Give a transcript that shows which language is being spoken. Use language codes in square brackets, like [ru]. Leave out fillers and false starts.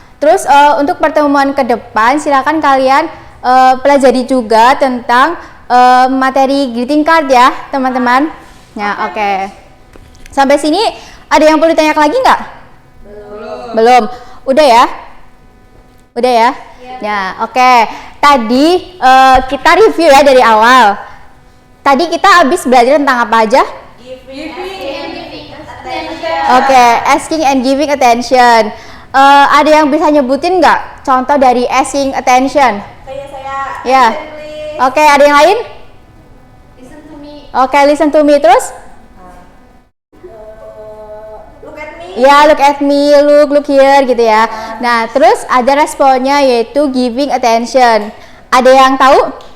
[id] Terus untuk pertemuan ke depan silakan kalian pelajari juga tentang materi greeting card ya teman-teman. Nah, oke. Sampai sini ada yang perlu ditanya lagi nggak? Belum. Udah ya? Udah ya? Ya, oke. Tadi kita review ya dari awal. Tadi kita habis belajar tentang apa aja? [en] Oke, asking and giving attention. [id] Ada yang bisa nyebutin nggak contoh dari asking attention? Saya. Ya. Oke, ada yang lain? [en] Listen to me. Oke, listen to me terus? Look at me. [id] Ya, [en] look at me, look here [id] gitu ya. Nah, terus ada responnya yaitu giving attention. Ada yang tahu?